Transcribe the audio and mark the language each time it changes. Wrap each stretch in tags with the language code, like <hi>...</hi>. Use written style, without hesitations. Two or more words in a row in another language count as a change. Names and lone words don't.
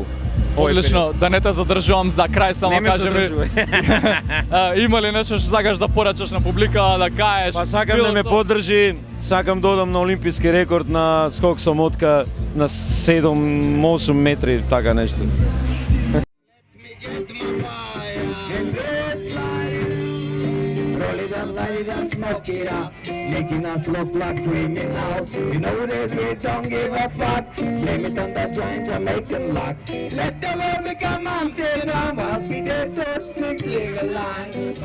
<mk>Одлично, да не те задржувам за крај, само кажи ми. Има ли нешто што сакаш да порачаш на публика, да каеш? Па сакам да ме поддржи, сакам да одам на олимписки рекорд на скок со мотка на 7-8 метри, така нешто.</mk> <en>Smoke it up, making us look like criminals. You know that we don't give a fuck. Blame it on the giant Jamaican luck. Let the world become unsafe now. While we did those things legalized.</en>